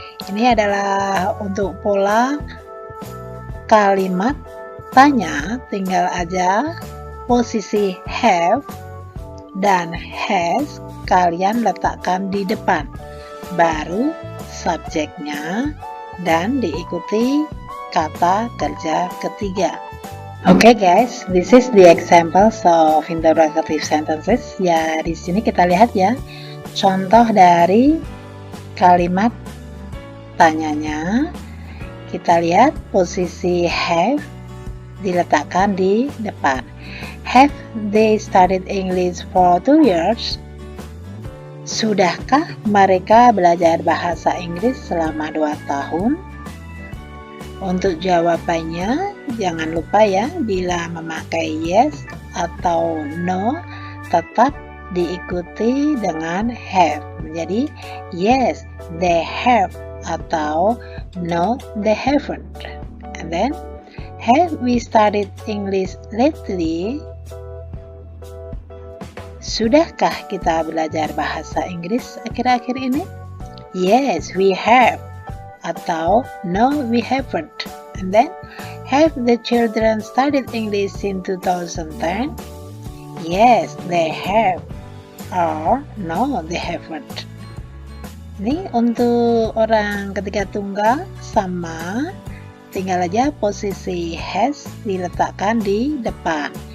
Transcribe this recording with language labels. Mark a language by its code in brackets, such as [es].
[id] Ini adalah untuk pola kalimat tanya, tinggal aja posisi have dan has kalian letakkan di depan, baru subjeknya dan diikuti kata kerja ketiga. [en] Okay guys, this is the examples of interrogative sentences. [id] Ya, di sini kita lihat ya, contoh dari kalimat tanyanya. Kita lihat posisi have diletakkan di depan. [en] Have they studied English for 2 years? [id] Sudahkah mereka belajar bahasa Inggris selama 2 tahun? Untuk jawabannya, jangan lupa ya, bila memakai yes atau no, tetap diikuti dengan have. Menjadi [en] yes, they have, [id] atau [en] no, they haven't. And then, have we studied English lately? [id] Sudahkah kita belajar bahasa Inggris akhir-akhir ini? [en] Yes, we have. [id] Atau [en] no, we haven't. And then, have the children studied English in 2010? Yes, they have. Or no, they haven't. [id] Ini untuk orang ketiga tunggal sama, tinggal aja posisi has diletakkan di depan.